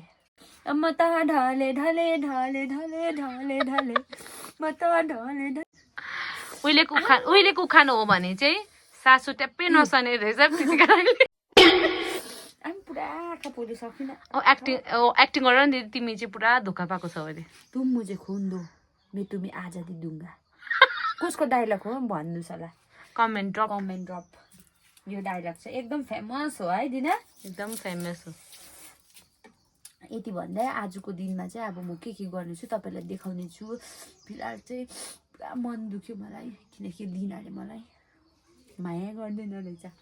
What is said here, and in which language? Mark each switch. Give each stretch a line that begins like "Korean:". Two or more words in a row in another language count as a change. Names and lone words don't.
Nepali: म त ढले म त ढले उहिलेको उखान हो भने चाहिँ सासु ट्याप्पै नसने रहेछ। पुरा आँखा पोले सकिन। एक्टिङ गर नि तिमी चाहिँ पुरा धोका पाएको छौ अहिले।
Hindi: तुम मुझे खून दो मैं तुम्हें आजादी दूंगा
Nepali: कसको डायलग हो भन्नुहोस् होला कमेन्ट ड्रप। यो डायलग चाहिँ एकदम फेमस हो है दिना एकदम फेमस हो। यति भन्दै आजको दिनमा चाहिँ अब म के गर्नेछु तपाईँलाई देखाउने छु। फिलहाल चाहिँ पुरा मन दुख्यो मलाई किनकि दिनाले मलाई माया गर्दैन रहेछ।